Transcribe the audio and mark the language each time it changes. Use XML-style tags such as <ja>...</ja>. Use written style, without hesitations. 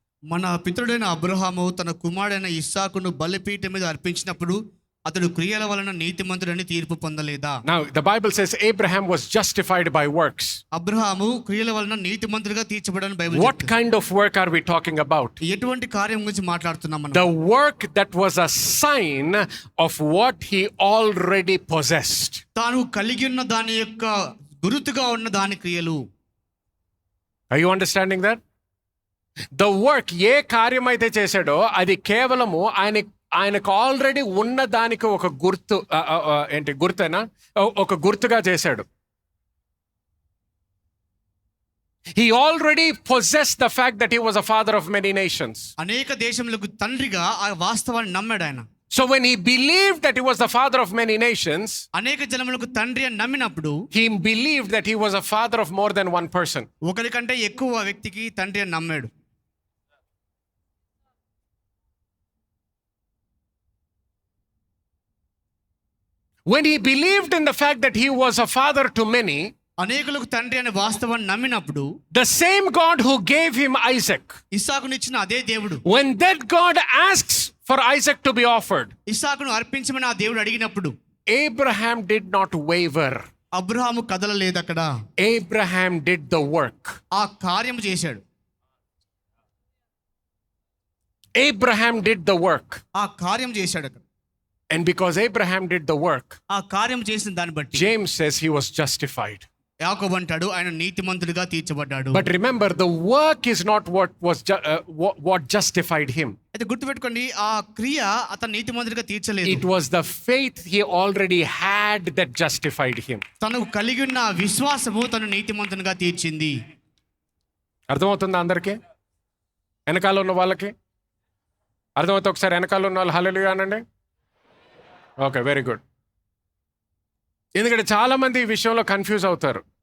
<te>మన పితరుడైన అబ్రహాము తన కుమారుడైన ఇస్సాకును బలిపీఠం మీద అర్పించినప్పుడు అతడు క్రియల వలన నీతిమంతుడని తీర్పు పొందలేదా?</te> <en>Now the Bible says Abraham was justified by works.</en> <te>Abraham క్రియల వలన నీతిమంతుడిగా తీర్చబడని Bible</te> <en>What kind of work are we talking about?</en> <te>ఎటువంటి కార్యం గురించి మాట్లాడుతున్నాం మనం?</te> <en>The work that was a sign of what he already possessed.</en> <te>తాను కలిగి ఉన్న దాని యొక్క గురుతుగా ఉన్న దాని క్రియలు.</te> <en>Are you understanding that? The work,</en> <te>ఏ కార్యం అయితే చేశాడో అది కేవలము ఆయనకు ఆల్రెడీ ఉన్న దానికి ఒక గుర్తు, గుర్తేనా, ఒక గుర్తుగా చేశాడు.</te> <en>He already possessed the fact that he was a father of many nations.</en> <te>అనేక దేశములకు తండ్రిగా ఆ వాస్తవాన్ని నమ్మాడు ఆయన.</te> <en>So when he believed that he was the father of many nations,</en> <te>అనేక జనములకు తండ్రి అని నమ్మినప్పుడు</te> <en>he believed that he was a father of more than one person.</en> <te>ఒకరికంటే ఎక్కువ వ్యక్తికి తండ్రి అని నమ్మాడు.</te> <en>When he believed in the fact that he was a father to many,</en> <te>అనేకులకు తండ్రి అనే వాస్తవాన్ని నమ్మినప్పుడు</te> <en>the same God who gave him Isaac,</en> <te>ఇస్సాకునిచ్చిన అదే దేవుడు,</te> <en>when that God asks for Isaac to be offered,</en> <te>ఇస్సాకును అర్పించమని ఆ దేవుడు అడిగినప్పుడు</te> <en>Abraham did not waver.</en> <te>Abraham కదలలేదు అక్కడ.</te> <en>Abraham did the work.</en> <te>ఆ కార్యం చేశాడు.</te> <en>Abraham did the work.</en> <te>ఆ కార్యం చేశాడు అక్కడ.</te> <en>And because Abraham did the work,</en> <te>ఆ కార్యం చేసిన దాన్ని బట్టి</te> <en>James says he was justified.</en> <te>యాకోబు అంటాడు ఆయన నీతిమంతుడిగా తీర్చబడ్డాడు.</te> <en>But remember, the work is not what justified him.</en> <te>అయితే గుర్తుపెట్టుకోండి, ఆ క్రియ అతను నీతిమంతుడిగా తీర్చలేదు.</te> <en>It was the faith he already had that justified him.</en> <te>తను కలిగి ఉన్న విశ్వాసము తను నీతిమంతునిగా తీర్చింది. అర్థమవుతుందా అందరికీ? వెనకాల ఉన్న వాళ్ళకి అర్థమవుతుంది? ఒకసారి వెనకాల ఉన్న వాళ్ళు హల్లెలూయా అనండి.</te> <en>Okay, very good.</en> <te>ఎందుకంటే చాలామంది ఈ విషయంలో కన్ఫ్యూజ్ అవుతారు.</te>